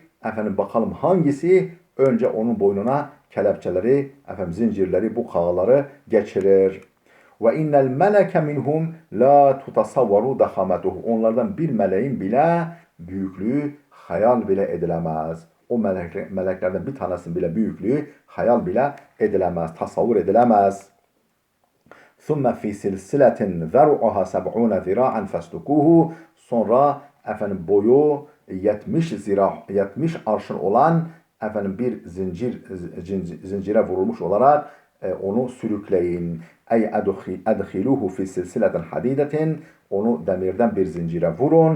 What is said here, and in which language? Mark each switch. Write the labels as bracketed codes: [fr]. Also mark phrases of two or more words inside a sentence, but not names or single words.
[tr] Bakalım hangisi önce onun boynuna kelepçeleri, zincirleri, bu kağaları geçirir. [ar] وإن الملك منهم لا تتصور ضخامته. [tr] Onlardan bir meleğin bile büyüklüğü hayal bile edilemez. O meleklerden bir tanesinin bile büyüklüğü hayal bile edilemez, tasavvur edilemez. [ar] ثُمَّ فِي سِلْسِلَةٍ ذَرُعُهَا 70 ذِرَاعًا فَاسْلُكُوهُ. [tr] Sonra efendim boyu 70 zira, 70 arşın olan efendim bir zincire vurulmuş olarak onu sürükleyin. [ar] أي أدخلوه في سلسلة حديدة. [tr] Onu demirden bir zincire vurun.